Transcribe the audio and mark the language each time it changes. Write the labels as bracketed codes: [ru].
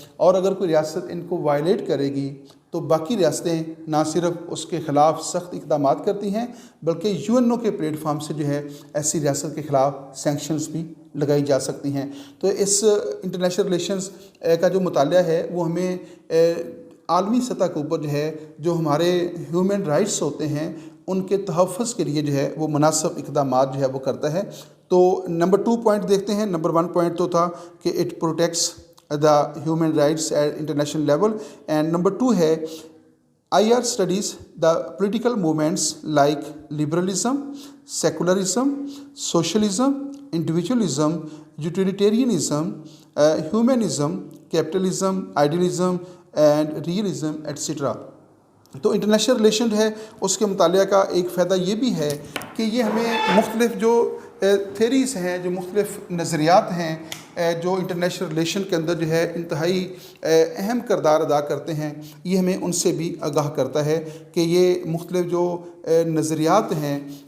[ur] اور اگر کوئی ریاست ان کو وائلیٹ کرے گی تو باقی ریاستیں نہ صرف اس کے خلاف سخت اقدامات کرتی ہیں بلکہ UN کے پلیٹ فارم سے جو ہے ایسی ریاست کے خلاف سینکشنز بھی لگائی جا سکتی ہیں. تو اس انٹرنیشنل ریلیشنز کا جو مطالعہ ہے وہ ہمیں عالمی سطح کے اوپر جو ہے جو ہمارے ہیومن رائٹس ہوتے ہیں ان کے تحفظ کے لیے جو ہے وہ مناسب اقدامات جو ہے وہ کرتا ہے. تو نمبر 2 پوائنٹ دیکھتے ہیں. نمبر 1 پوائنٹ تو تھا کہ [en] It protects the human rights at international level, and number 2 ہے IR studies the political movements like liberalism, secularism, socialism, individualism, utilitarianism, humanism, capitalism, idealism and realism etc. [ur] تو international relation جو ہے اس کے مطالعہ کا ایک فائدہ یہ بھی ہے کہ یہ ہمیں مختلف جو تھیریز ہیں، جو مختلف نظریات ہیں جو انٹرنیشنل ریلیشن کے اندر جو ہے انتہائی اہم کردار ادا کرتے ہیں، یہ ہمیں ان سے بھی آگاہ کرتا ہے کہ یہ مختلف جو نظریات ہیں